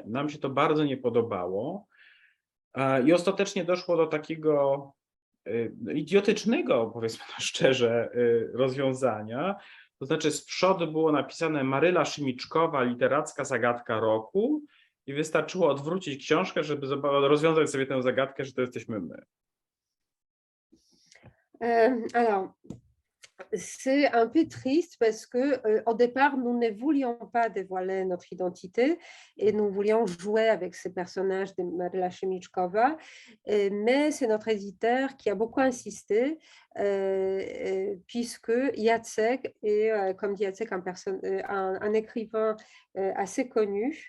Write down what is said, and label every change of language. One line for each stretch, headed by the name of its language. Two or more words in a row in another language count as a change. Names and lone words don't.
Polish: Nam się to bardzo nie podobało i ostatecznie doszło do takiego idiotycznego, powiedzmy to szczerze, rozwiązania. To znaczy z przodu było napisane Maryla Szymiczkowa, literacka zagadka roku i wystarczyło odwrócić książkę, żeby rozwiązać sobie tę zagadkę, że to jesteśmy my.
French: Alors, c'est un peu triste parce que au départ, nous ne voulions pas dévoiler notre identité et nous voulions jouer avec ces personnages de Maryla Szymiczkowa, mais c'est notre éditeur qui a beaucoup insisté puisque Jacek est, comme dit Jacek, un écrivain assez connu.